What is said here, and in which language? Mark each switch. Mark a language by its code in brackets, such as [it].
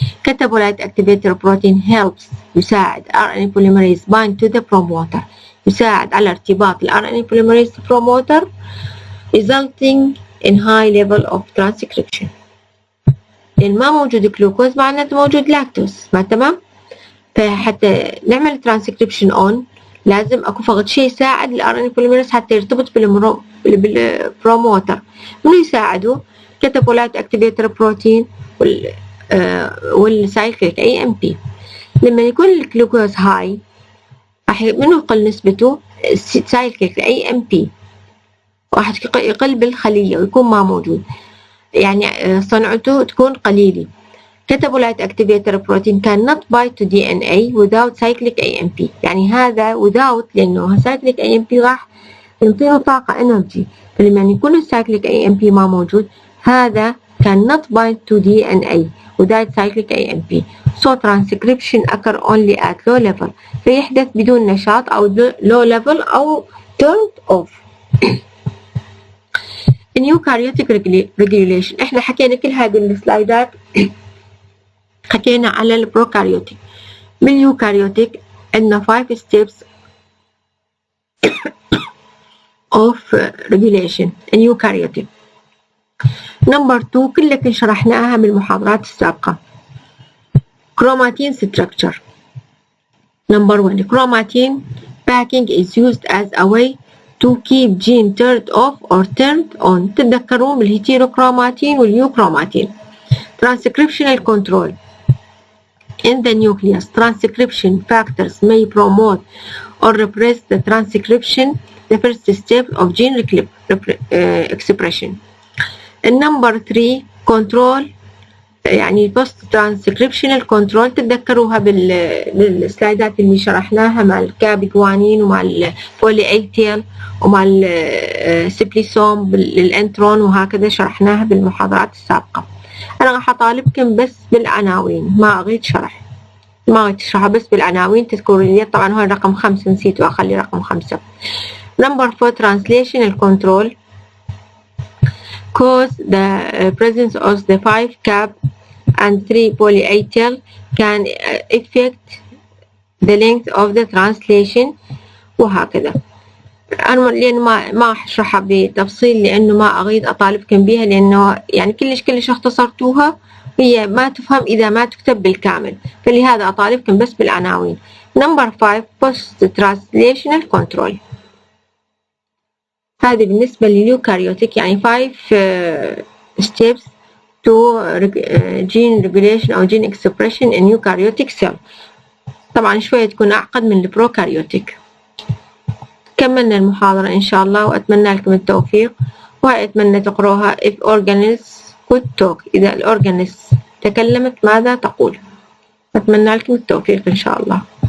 [en] catabolite activator protein helps يساعد RNA polymerase bind to the promoter، [ar] يساعد على ارتباط ال [en] RNA polymerase promoter resulting in high level of transcription. [ar] لأن ما موجود جلوكوز معناته موجود لاكتوز، ما تمام؟ فحتى نعمل transcription on لازم اكو فقط شيء يساعد ال RNA polymerase حتى يرتبط بالبروموتر. منو يساعده؟ catabolite activator protein والسايكليك AMP. لما يكون الجلوكوز هاي راح منو يقل نسبته؟ السايكليك AMP راح يقل بالخلية ويكون ما موجود، يعني صنعته تكون قليلة. [en] catabolite activator protein cannot bind to DNA without cyclic AMP. [ar] يعني هذا without لأنه cyclic AMP راح ينطينه طاقة energy، فلما يكون الcyclic AMP ما موجود هذا [en] cannot bind to DNA without cyclic AMP. So transcription occur only at low level، [ar] فيحدث بدون نشاط أو [en] low level أو turned off. [ar] Eukaryotic Regulation احنا حكينا كل هذه السلايدات حكينا على البروكاريوتيك. باليوكاريوتيك عندنا [en] 5 steps of regulation in eukaryotic. [ar] نمبر 2 كلكم شرحناها بالمحاضرات السابقة. [en] chromatin structure. Number 1 chromatin packing is used as a way to keep gene turned off or turned on. [ar] تتذكرون بالهيتيروكروماتين واليوكروماتين. [en] transcriptional control. In the nucleus, transcription factors may promote or repress the transcription, the first step of gene expression. النمبر 3 control يعني post transcriptional control. [ar] تتذكروها بالسلايدات اللي شرحناها مع الكاب جوانين ومع البولي ايتيل ومع السبليسوم بالانترون، وهكذا شرحناها بالمحاضرات السابقة. أنا راح أطالبكم بس بالعناوين، ما أريد شرح، ما أريد أشرحها بس بالعناوين تذكروا لي. طبعا هو رقم 5 نسيت وأخلي رقم 5. [en] Number 4 translational control cause the presence of the 5 cap and 3 polyatyl can affect the length of the translation وهكذا. [ar] أنا لأن ما راح أشرحها بتفصيل لأنه ما أريد أطالبكم بها، لأنه يعني كلش اختصرتوها، هي ما تفهم إذا ما تكتب بالكامل، فلهذا أطالبكم بس بالعناوين. [en] Number 5 post translational control. [ar] هذه بالنسبة لليوكاريوتيك، يعني [en] 5 steps to gene regulation أو gene expression in eukaryotic cell. [ar] طبعا شوية تكون أعقد من البروكاريوتيك. كملنا المحاضرة إن شاء الله، وأتمنى لكم التوفيق، وأتمنى تقروها [en] if organisms could talk. [ar] إذا الأورجانيز تكلمت ماذا تقول؟ أتمنى لكم التوفيق إن شاء الله.